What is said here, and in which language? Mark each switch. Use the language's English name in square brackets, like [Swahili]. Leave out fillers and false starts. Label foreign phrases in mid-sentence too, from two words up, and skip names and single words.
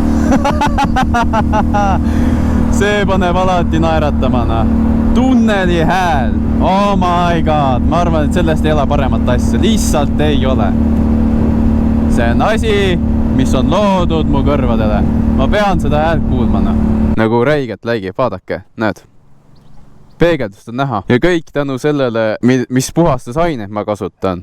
[Estonian] See paneb alati naeratamana. Tunneli hääl. [English] Oh my god, [Estonian] ma arvan, et sellest ei ole paremat asja. Lihtsalt ei ole. See on asi, mis on loodud mu kõrvadele. Ma pean seda häält kuulmana. Nagu räigelt läigib, vaadake, näed. Peegeldust on näha ja kõik tänu sellele, mis puhastusainet ma kasutan.